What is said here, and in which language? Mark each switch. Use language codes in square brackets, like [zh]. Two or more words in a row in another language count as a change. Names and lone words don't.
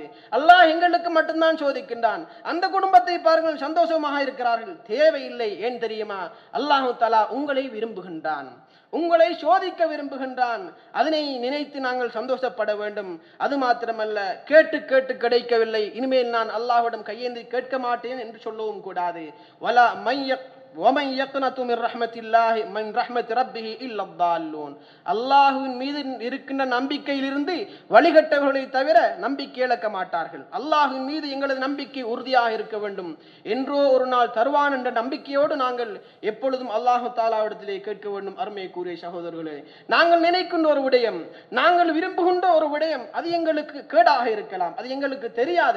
[ta] அல்லாஹ் எங்களுக்கு மட்டும்தான் சோதிக்கின்றான். அந்த குடும்பத்தை பாருங்கள், சந்தோஷமாக இருக்கிறார்கள், தேவையில்லை. ஏன் தெரியுமா? [ar] الله تعالى [ta] உங்களை விரும்புகின்றான், உங்களை சோதிக்க விரும்புகின்றான். அதனை நினைத்து நாங்கள் சந்தோஷப்பட வேண்டும். அது மாத்திரமல்ல, கேட்டு கேட்டு கிடைக்கவில்லை, இனிமேல் நான் அல்லாஹ்விடம் கையேந்தி கேட்க மாட்டேன் என்று சொல்லவும் கூடாது. [ar] வலா وَمَنْ يَقْنَطُ مِنْ رَحْمَةِ اللَّهِ مِنْ رَحْمَةِ رَبِّهِ إِلَّا الضَّالُّونَ. [ta] அல்லாஹ்வின் மீது இருக்கின்ற நம்பிக்கையிலிருந்து வழிகட்டவர்களை தவிர நம்பிக்கை இழக்க மாட்டார்கள். அல்லாஹ்வின் மீது எங்களது நம்பிக்கை உறுதியாக இருக்க வேண்டும். என்றோ ஒரு நாள் தருவான் என்ற நம்பிக்கையோடு நாங்கள் எப்பொழுதும் அல்லாஹு தஆலாவிடத்திலே கேட்க வேண்டும். அருமைக்குரிய சகோதரர்களே, நாங்கள் நினைக்கின்ற ஒரு விடயம், நாங்கள் விரும்புகின்ற ஒரு விடயம், அது எங்களுக்கு கேடாக இருக்கலாம், அது எங்களுக்கு தெரியாது.